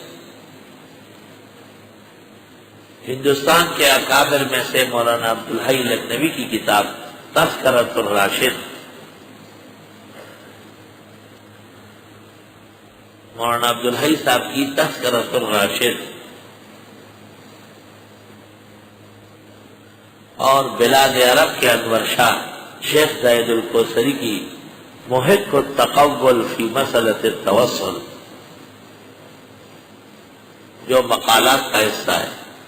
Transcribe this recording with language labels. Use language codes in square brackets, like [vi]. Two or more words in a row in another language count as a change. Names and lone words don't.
[ur] ہندوستان کے اکابر میں سے مولانا عبدالحی لکھنوی کی کتاب تذکرۃ الراشد، مولانا عبدالحی صاحب کی تذکرۃ الراشد، اور بلاد عرب کے انور شاہ شیخ زاہد الکوثری کی محق التقول فی مسئلۃ التوسل، جو مقالات کا حصہ ہے۔